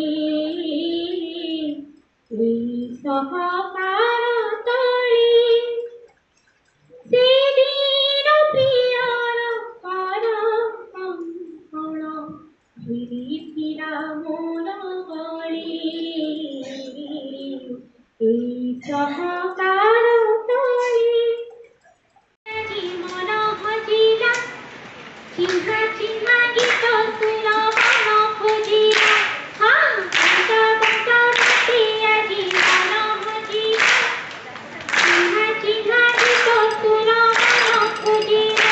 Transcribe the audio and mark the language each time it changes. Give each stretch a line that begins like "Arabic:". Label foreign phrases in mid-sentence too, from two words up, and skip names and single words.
Bangla: এই সহকার তলে সেদিন প্রিয়ার কর কঙ্কণ ভিড়িছিল মোর গলে। এই সহকার তলে
Odia: ମନ ହଜିଲା ଚିହ୍ନା ଚିହ୍ନା ଗୀତ ସୁର ମନ ଖୋଜିଲା। ବଙ୍କା ବଙ୍କା ବାଟେ ଆଜି ମନ ହଜିଲା ଚିହ୍ନା ଚିହ୍ନା ଗୀତ ସୁର ମନ ଖୋଜିଲା।